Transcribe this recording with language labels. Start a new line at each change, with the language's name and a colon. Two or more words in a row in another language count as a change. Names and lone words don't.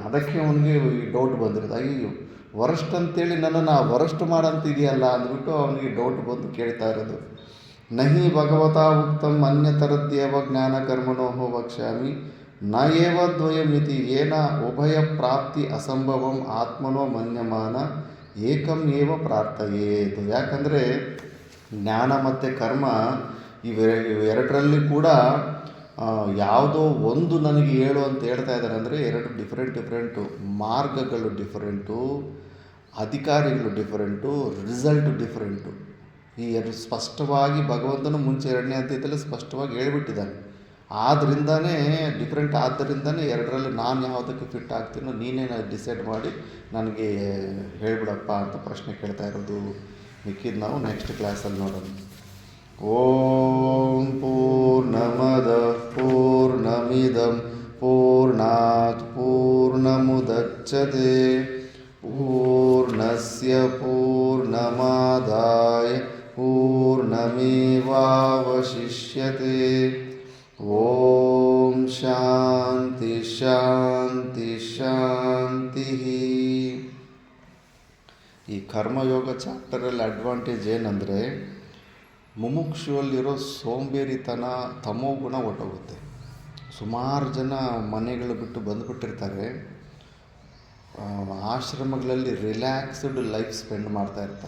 Kannada: ಅದಕ್ಕೆ ಅವನಿಗೆ ಈ ಡೌಟ್ ಬಂದಿರೋದು. ಅಯ್ಯೋ ವರಸ್ಟ್ ಅಂತೇಳಿ ನನ್ನನ್ನು ವರಸ್ಟ್ ಮಾಡಂತಿದೆಯಲ್ಲ ಅಂದ್ಬಿಟ್ಟು ಅವನಿಗೆ ಡೌಟ್ ಬಂದು ಕೇಳ್ತಾ ಇರೋದು.
Sanskrit: ನಹಿ ಭಗವತಾ ಉಕ್ತಂ ಅನ್ಯತರದ್ಯೇವ ಜ್ಞಾನ ಕರ್ಮಣೋ ವಕ್ಷ್ಯಾಮಿ ನ ಏವ ದ್ವಯಮಿತಿ ಏನ ಉಭಯ ಪ್ರಾಪ್ತಿ ಅಸಂಭವಂ ಆತ್ಮನೋ ಮನ್ಯಮಾನ ಏಕಂ ಏವ ಪ್ರಾರ್ಥಯೇತು.
Kannada: ಯಾಕಂದರೆ ಜ್ಞಾನ ಮತ್ತು ಕರ್ಮ ಇವೆರಡರಲ್ಲಿ ಕೂಡ ಯಾವುದೋ ಒಂದು ನನಗೆ ಹೇಳು ಅಂತ ಹೇಳ್ತಾ ಇದ್ದಾರೆ. ಅಂದರೆ ಎರಡು ಡಿಫ್ರೆಂಟು ಮಾರ್ಗಗಳು ಡಿಫರೆಂಟು, ಅಧಿಕಾರಿಗಳು ಡಿಫರೆಂಟು,
English: result different.
Kannada: ಈ ಎರಡು ಸ್ಪಷ್ಟವಾಗಿ ಭಗವಂತನು ಮುಂಚೆ 2ನೇ ಅಧ್ಯಾಯದಲ್ಲಿ ಸ್ಪಷ್ಟವಾಗಿ ಹೇಳ್ಬಿಟ್ಟಿದ್ದಾನೆ. ಆದ್ದರಿಂದನೇ ಡಿಫ್ರೆಂಟ್, ಆದ್ದರಿಂದನೇ ಎರಡರಲ್ಲಿ ನಾನು ಯಾವುದಕ್ಕೆ ಫಿಟ್ ಆಗ್ತೀನೋ ನೀನೇ ಡಿಸೈಡ್ ಮಾಡಿ ನನಗೆ ಹೇಳ್ಬಿಡಪ್ಪ ಅಂತ ಪ್ರಶ್ನೆ ಕೇಳ್ತಾ ಇರೋದು. ಮಿಕ್ಕಿದ್ದು ನಾವು
English: next class
Kannada: ನೋಡೋಣ.
Sanskrit: ಓಂ ಪೂರ್ಣಮದ ಪೂರ್ಣಮಿದಂ ಪೂರ್ಣಾತ್ ಪೂರ್ಣಮುದಚ್ಯತೆ ಪೂರ್ಣಸ್ಯ ಪೂರ್ಣಮಾದಾಯ ಪೂರ್ಣಮೇವಾವಶಿಷ್ಯತೆ. ಓಂ ಶಾಂತಿ ಶಾಂತಿ ಶಾಂತಿ.
Kannada: ಈ ಕರ್ಮಯೋಗ ಚಾಪ್ಟರಲ್ಲಿ ಅಡ್ವಾಂಟೇಜ್ ಏನಂದರೆ ಮುಮುಕ್ಷುವಲ್ಲಿರೋ ಸೋಂಬೇರಿತನ, ತಮೋಗುಣ ಹೊಟ್ಟೋಗುತ್ತೆ. ಸುಮಾರು ಜನ ಮನೆಗಳು ಬಿಟ್ಟು ಬಂದುಬಿಟ್ಟಿರ್ತಾರೆ, ಆಶ್ರಮಗಳಲ್ಲಿ
English: relaxed life spend
Kannada: ಮಾಡ್ತಾ ಇರ್ತಾರೆ.